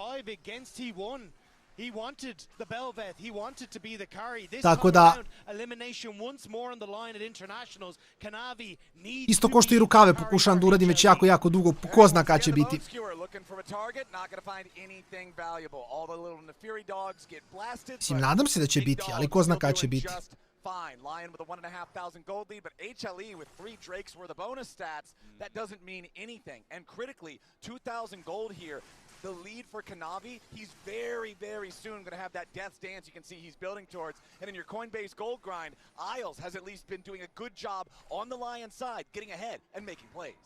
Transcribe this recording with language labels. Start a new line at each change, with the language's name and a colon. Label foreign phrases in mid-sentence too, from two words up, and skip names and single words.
Serbian: Tako da, isto ko što i rukave pokušavam da uradim već jako dugo, ko zna kada će biti. Mislim, nadam se da će biti, ali ko zna kada će biti.
English: Fine, Lion with a 1,500 gold lead, but HLE with 3 Drakes worth of bonus stats, that doesn't mean anything. And critically, 2,000 gold here. The lead for Kanavi, he's very soon going to have that death's dance you can see he's building towards. And in your Coinbase gold grind, Isles has at least been doing a good job on the Lion side, getting ahead and making plays.